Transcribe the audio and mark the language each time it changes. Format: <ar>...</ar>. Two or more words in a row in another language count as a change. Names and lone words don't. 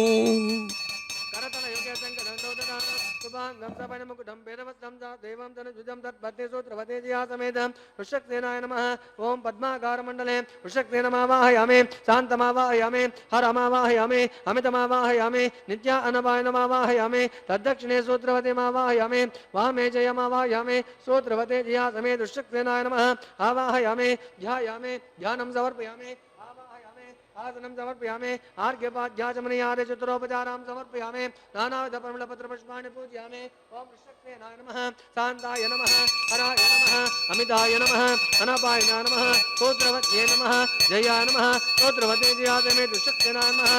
<sa>ఓం పద్మాకారమండలే వృషక్సేనమావాహయామి, శాంతమావాహయామి, హరమావాహయామి, అమితమావాహయామి, నిత్యా అనపాయనమావాహయామి, తద్దక్షిణే సూత్రవతిమావాహయామి, వామే జయమావాహయామి, సూత్రవతే జయా సమే వృషక్సేనాయ నమః ఆవాహయామి, ధ్యాయామి, ధ్యానం సమర్పయామి, आसनं समर्पयामि, आर्घ्यपाद्याचमनीयादि चतुरोपचारां समर्पयामि, नानाविध परिमलपत्रपुष्पाणि पूजयामि. ओम विश्वक्सेनाय नमः, शान्ताय नमः, हराय नमः, अमिताय नमः, अनपायनाय नमः, स्तोत्रवत्ये नमः, जयाय नमः, स्तोत्रवते जयासमे विश्वक्सेनाय नमः.</sa>